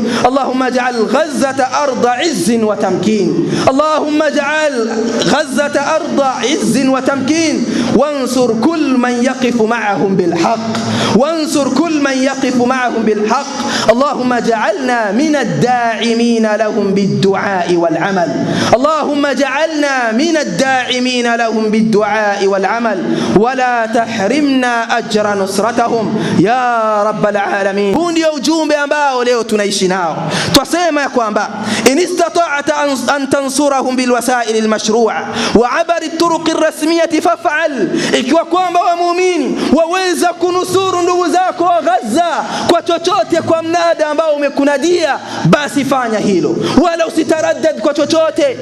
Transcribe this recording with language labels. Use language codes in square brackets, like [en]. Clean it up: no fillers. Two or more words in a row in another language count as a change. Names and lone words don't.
[ar] اللهم اجعل غزة أرض عز وتمكين، اللهم اجعل غزة أرض عز وتمكين، وانصر كل من يقف معهم بالحق، وانصر كل من يقف معهم بالحق. اللهم اجعلنا من الداعمين لهم بالدعاء والعمل، اللهم اجعلنا من الداعمين لهم بالدعاء والعمل، ولا تحرمنا أجر نصرتهم يا رب العالمين. [sw] Huu ndio ujumbe ambao leo tunaishi nao. Twasema ya kwamba [ar] إن استطعت أن تنصرهم بالوسائل المشروعة وعبر الطرق الرسمية فافعل. [sw] Ikiwa kwamba waumini waweza kunusuru ndugu zako wa Gaza kwa chochote, kwa mnada ambao umekunadia, basi fanya hilo, wala usitaraddad kwa chochote.